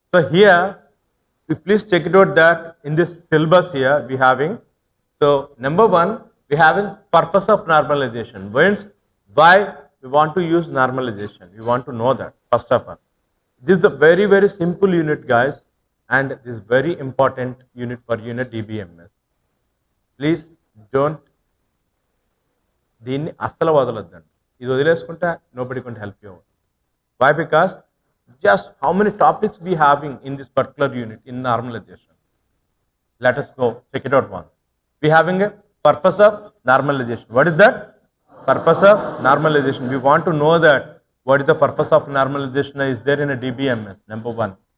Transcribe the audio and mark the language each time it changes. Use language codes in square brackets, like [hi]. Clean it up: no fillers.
[en] So here, we please check it out that in this syllabus here we having. So number one, we having purpose of normalization. Why we want to use normalization? We want to know that first of all. This is a very simple unit, guys, and this is very important unit for unit Dbms. Please don't [te] దీన్ని అస్సలు వదలొద్దండి. ఇది వదిలేసుకుంటే [en] nobody can help you out. Why? Because just how many topics we having in this particular unit in normalization. Let us go check it out once. We having a purpose of normalization. What is that? Purpose of normalization. We want to know that what is the purpose of normalization is there in a Dbms, number one.